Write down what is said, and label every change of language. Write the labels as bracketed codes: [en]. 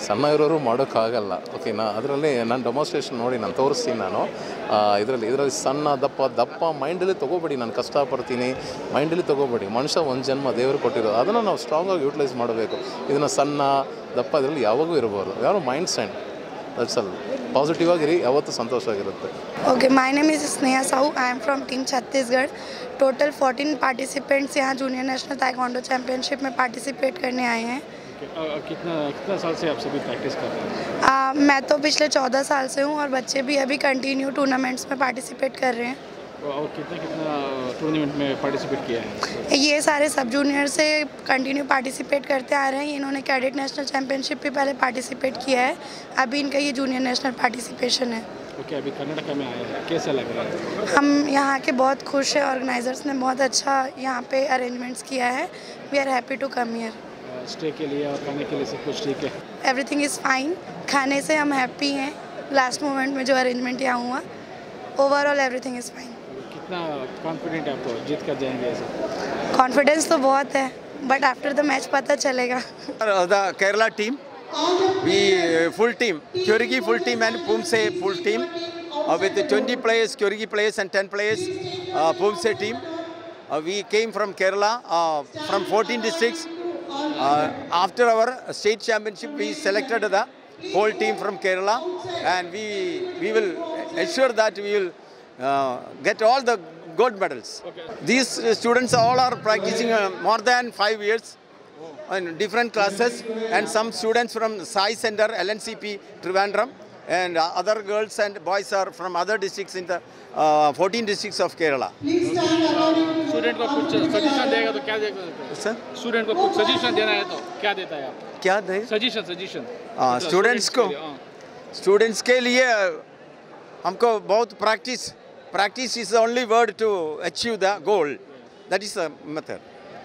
[kn] ಸಣ್ಣ ಇರೋರು ಮಾಡೋಕ್ಕಾಗಲ್ಲ. ಓಕೆನಾ, ಅದರಲ್ಲಿ ನಾನು ಡೆಮಾನ್ಸ್ಟ್ರೇಷನ್ ನೋಡಿ ನಾನು ತೋರಿಸ್ತೀನಿ. ನಾನು ಇದರಲ್ಲಿ ಸಣ್ಣ ದಪ್ಪ ಮೈಂಡಲ್ಲಿ ತೊಗೋಬೇಡಿ. ನಾನು ಕಷ್ಟಪಡ್ತೀನಿ ಮೈಂಡಲ್ಲಿ ತೊಗೋಬೇಡಿ. ಮನುಷ್ಯ ಒಂದು ಜನ್ಮ ದೇವರು ಕೊಟ್ಟಿರೋದು, ಅದನ್ನು ನಾವು ಸ್ಟ್ರಾಂಗಾಗಿ ಯೂಟಿಲೈಸ್ ಮಾಡಬೇಕು. ಇದನ್ನು ಸಣ್ಣ ದಪ್ಪ ಇದರಲ್ಲಿ ಯಾವಾಗೂ ಇರಬಾರ್ದು. ಯಾರು [en] Mind set that's all. [kn] Positive ಆಗಿರಿ, ಯಾವತ್ತೂ ಸಂತೋಷ ಆಗಿರುತ್ತೆ. [en] Okay, my name is Sneha Sahu, I am from team Chhattisgarh. [hi] Total 14 participants यहाँ जूनियर नेशनल ताइक्वांडो चैम्पियनशिप में पार्टिसिपेट करने आए हैं। कितना साल से आप सभी प्रैक्टिस कर रहे हैं? मैं तो पिछले 14 साल से हूँ और बच्चे भी अभी कंटिन्यू टूर्नामेंट्स में पार्टिसिपेट कर रहे हैं। और कितना टूर्नामेंट में पार्टिसिपेट किया है? ये सारे सब जूनियर से कंटिन्यू पार्टिसिपेट करते आ रहे हैं। इन्होंने कैडेट नेशनल चैम्पियनशिप भी पहले पार्टिसिपेट किया है, अभी इनका ये जूनियर नेशनल पार्टिसिपेशन है। ओके, अभी कर्नाटक में आए हैं, कैसा लग रहा है? हम यहाँ के बहुत खुश हैं। ऑर्गेनाइजर्स ने बहुत अच्छा यहाँ पे अरेंजमेंट्स किया है। [en] We are happy to come here. [hi] Stay के लिए और खाने के लिए सब कुछ ठीक है? [en] Everything is fine. [hi] खाने से हम हैप्पी हैं। लास्ट मोमेंट में जो अरेंजमेंट यहाँ हुआ, [en] Overall everything is fine. [hi] कितना कॉन्फिडेंट है आपको, जीत कर जाएंगे ऐसा? कॉन्फिडेंस तो बहुत है, [en] but after the match [hi] पता चलेगा। [en] The Kerala team, we full team, Kyorgi full team and Pumse full team with 20 players, Kyorgi players and 10 players, Pumse team. We came from Kerala, from 14 districts. After our state championship, we selected the whole team from Kerala, and we will ensure that we will get all the gold medals. Okay. These students all are practicing more than 5 years in different classes, and some students from Sai Center, LNCP, Trivandrum, and other girls and boys are from other districts in the 14 districts of Kerala. [hi] Student को कुछ suggestion देगा तो क्या देगा sir? Student को कुछ suggestion देना है तो क्या देता है आप? क्या दे? सजेशन स्टूडेंट्स के लिए हमको बहुत practice [en] is the only word to achieve the goal. That is the method.